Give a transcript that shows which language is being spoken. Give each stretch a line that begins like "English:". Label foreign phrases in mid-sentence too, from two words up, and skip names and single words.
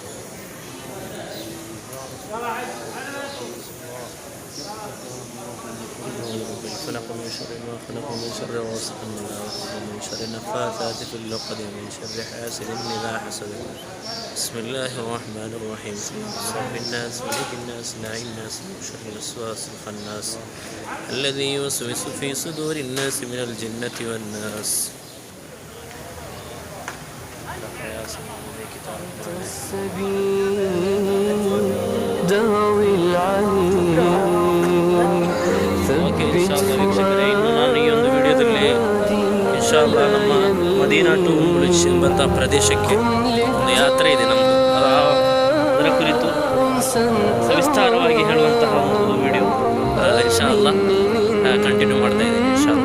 Arabic: خلق من شر ما خلق من شر غاسق إذا وقب ومن شر النفاثات في العقد ومن شر حاسد إذا حسد بسم الله الرحمن الرحيم رب الناس ملك الناس إله الناس من شر الوسواس الخناس الذي يوسوس في صدور الناس من الجنة والناس
Kannada: ನಾನು ಈ ಒಂದು ವಿಡಿಯೋದಲ್ಲಿ ಇನ್ಶಾಅಲ್ಲಾ ನಮ್ಮ ಮದೀನಾ ಟು ಬುರ್ಜ್ ಎಂಬಂಥ ಪ್ರದೇಶಕ್ಕೆ ಒಂದು ಯಾತ್ರೆ ಇದೆ ನಮ್ಮದು ಅದರ ಕುರಿತು ಸವಿಸ್ತಾರವಾಗಿ ಹೇಳುವಂತಹ ಒಂದು ವಿಡಿಯೋ ಇನ್ಶಾಅಲ್ಲಾ ಕಂಟಿನ್ಯೂ ಮಾಡ್ತಾ ಇದ್ದೀನಿ ಇನ್ಶಾಅಲ್ಲಾ.